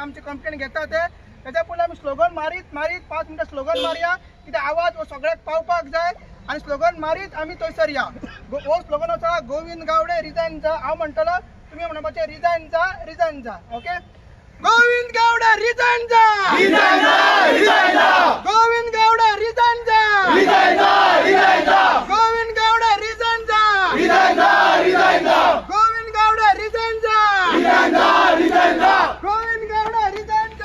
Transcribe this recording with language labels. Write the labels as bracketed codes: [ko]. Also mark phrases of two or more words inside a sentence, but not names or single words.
[kok] आमचे कंप्लेन घेता ते. तेच्या पयलीं आमी स्लोगन मारीत 5 मिनटां स्लोगन मारया, कितें आवाज हो सगळ्याक पावपाक जाय. आनी स्लोगन मारीत आमी थंयसर या. हो स्लोगन आसा गोविंद गावडे रिजायन जा. हांव म्हणटलो तुमी म्हणपाचें रिजायन जा. ओके. गोविंद गावडे रिझाईन जा. रिझाईन जा. रिझाईन जा. गोविंद गावडे रिझाईन जा. रिझाईन जा. रिझाईन जा. गोविंद गावडे रिझाईन जा. रिझाईन जा. रिझाईन जा. गोविंद गावडे रिझाईन जा. रिझाईन जा. रिझाईन जा. गोविंद गावडे रिझाईन जा.